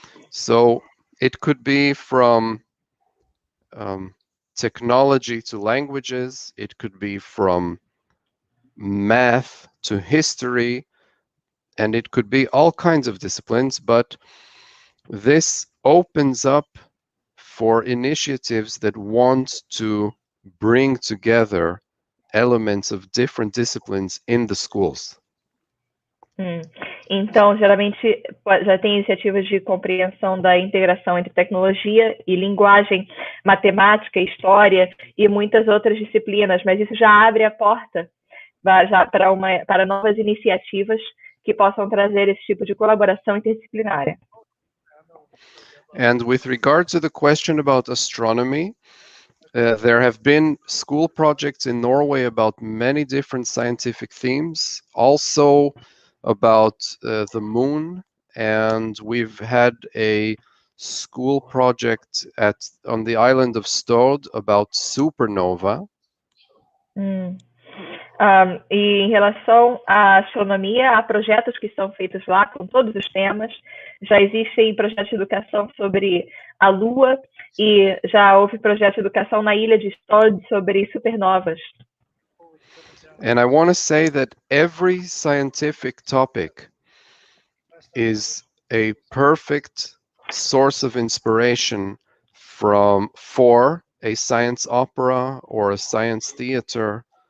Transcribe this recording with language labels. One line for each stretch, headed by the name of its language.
English: So it could be from technology to languages, it could be from math to history, and it could be all kinds of disciplines, but this opens up for initiatives that want to bring together elements of different disciplines in the schools.
Portuguese: Então, geralmente, já tem iniciativas de compreensão da integração entre tecnologia e linguagem, matemática, história e muitas outras disciplinas, mas isso já abre a porta para novas iniciativas que possam trazer esse tipo de colaboração interdisciplinária.
English: And with regard to the question about astronomy, there have been school projects in Norway about many different scientific themes, also about the moon, and we've had a school project on the island of Stord about supernova.
Portuguese: E em relação à astronomia, há projetos que são feitos lá com todos os temas. Já existem projetos de educação sobre a Lua e já houve projeto de educação na ilha de Stord sobre supernovas.
English: And I want to say that every scientific topic is a perfect source of inspiration for a science opera or a science theater.